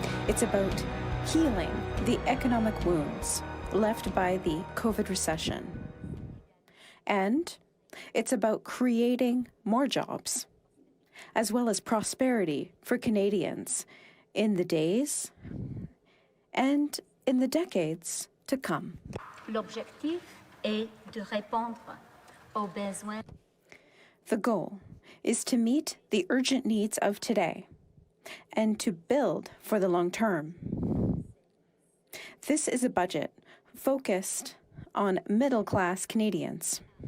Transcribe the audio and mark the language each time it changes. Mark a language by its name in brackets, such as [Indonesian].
[English] It's about healing the economic wounds left by the COVID recession. And it's about creating more jobs, as well as prosperity for Canadians in the days and in the decades to come. [French] L'objectif est de répondre aux besoins. [English] The goal is to meet the urgent needs of today and to build for the long term. This is a budget focused on middle-class Canadians.